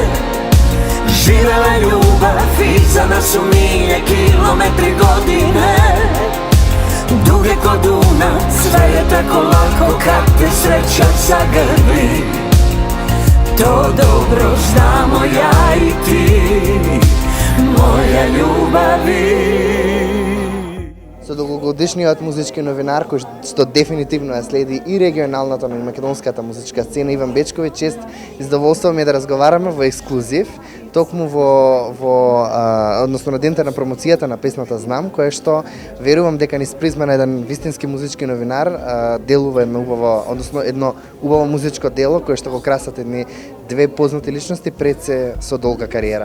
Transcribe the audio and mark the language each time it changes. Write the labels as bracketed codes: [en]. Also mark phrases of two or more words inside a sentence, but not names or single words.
[sr] Živela ljubav i za nas su milje, kilometri godine. Duge ko Dunav, sve je tako lako kad te sreća zagrli. To dobro znamo ja i ti, moja ljubavi. [mk] Со долгогодишниот музички новинар, кој што дефинитивно ја следи и регионалната, но и македонската музичка сцена, Иван Бечковиќ, чест и задоволство ми е да разговараме во ексклузив, токму односно на дента на промоцијата на песната Знам, која што верувам дека низ призма на еден вистински музички новинар делува едно убаво музичко дело кое што го красат две познати личности пред се со долга кариера.